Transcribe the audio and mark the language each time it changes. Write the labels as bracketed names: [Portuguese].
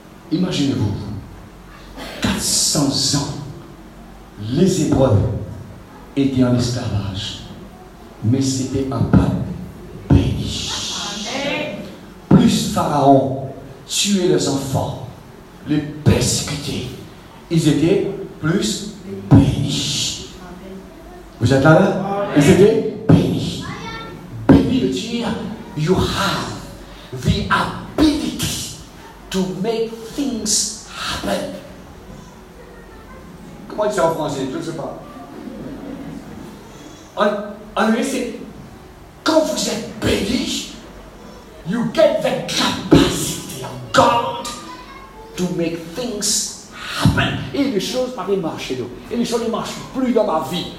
[French] Imaginez-vous, 400 ans, les Hébreux étaient en esclavage, mais c'était un peuple béni. Plus Pharaon tuait les enfants, les persécutait, ils étaient plus bénis. Vous êtes là? Ils étaient bénis. Béni veut dire [English] you have the ability to make things happen. [French] Comment dire ça en français? Je ne sais pas. En anglais, c'est quand vous êtes béni, [English] you get the capacity of God to make things happen. [French] Et les choses paraissent marcher. Et les choses ne marchent plus dans ma vie.